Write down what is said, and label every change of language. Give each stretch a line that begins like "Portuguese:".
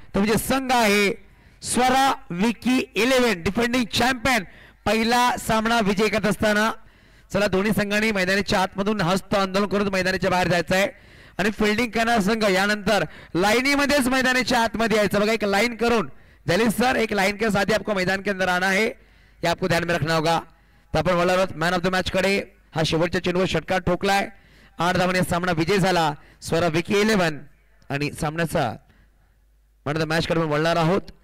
Marathi: तो म्हणजे संघ आहे स्वरा विकी 11 डिफेंडिंग चॅम्पियन. पहिला सामना विजय करत असताना चला दोन्ही संघांनी मैदानाच्या आतमधून हस्त आंदोलन करून मैदानाच्या बाहेर जायचं आहे आणि फिल्डिंग करणारा संघ यानंतर लाईनीमध्येच मैदानाच्या आतमध्ये यायचं. बघा एक लाइन करून
Hindi: जलील सर, एक लाइन के साथ ही आपको मैदान के अंदर आना है, ये आपको ध्यान में रखना होगा.
Marathi: तो आपण वळलो मॅन ऑफ द मॅच कडे. हा शेवटच्या चेंडूवर षटकार ठोकलाय. 8 धावांनी सामना विजय झाला. स्वरा विकी 11 आणि सामन्याचा मॅन ऑफ द मॅच कडे वळणार आहोत.